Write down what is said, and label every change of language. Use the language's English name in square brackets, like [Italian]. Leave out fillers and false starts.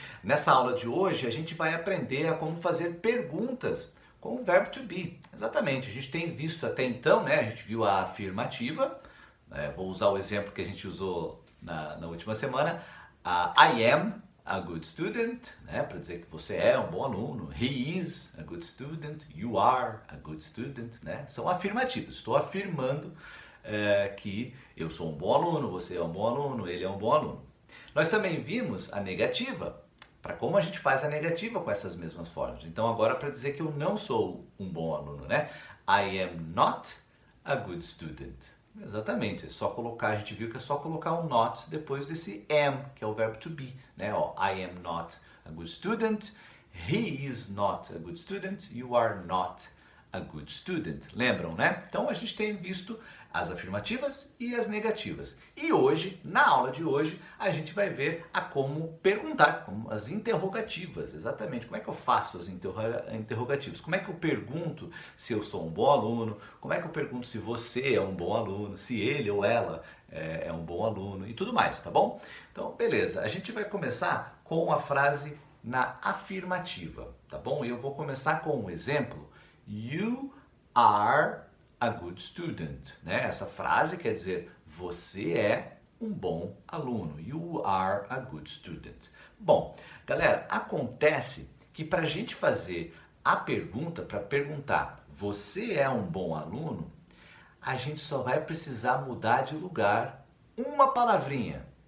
[Portuguese] Nessa aula de hoje, a gente vai aprender a como fazer perguntas com o verbo to be. Exatamente, a gente tem visto até então, né? A gente viu a afirmativa, vou usar o exemplo que a gente usou na última semana, [English] I am a good student, [Portuguese] né? Para dizer que você é um bom aluno. [English] He is a good student, you are a good student, né? [Portuguese] São afirmativos, estou afirmando que eu sou um bom aluno, você é um bom aluno, ele é um bom aluno. Nós também vimos a negativa, para como a gente faz a negativa com essas mesmas formas. Então agora para dizer que eu não sou um bom aluno, né? [English] I am not a good student. [Portuguese] Exatamente, é só colocar, a gente viu que é só colocar um not depois desse am, que é o verbo to be, né? [English] Ó, I am not a good student, he is not a good student, you are not a good student. [Portuguese] Lembram, né? Então a gente tem visto as afirmativas e as negativas. E hoje, na aula de hoje, a gente vai ver a como perguntar, como as interrogativas, exatamente. Como é que eu faço as interrogativas? Como é que eu pergunto se eu sou um bom aluno? Como é que eu pergunto se você é um bom aluno? Se ele ou ela é um bom aluno e tudo mais, tá bom? Então, beleza. A gente vai começar com a frase na afirmativa, tá bom? E eu vou começar com um exemplo. [English] You are a good student, né? [Portuguese] Essa frase quer dizer você é um bom aluno. [English] You are a good student. [Portuguese] Bom, galera, acontece que para a gente fazer a pergunta, para perguntar você é um bom aluno, a gente só vai precisar mudar de lugar uma palavrinha.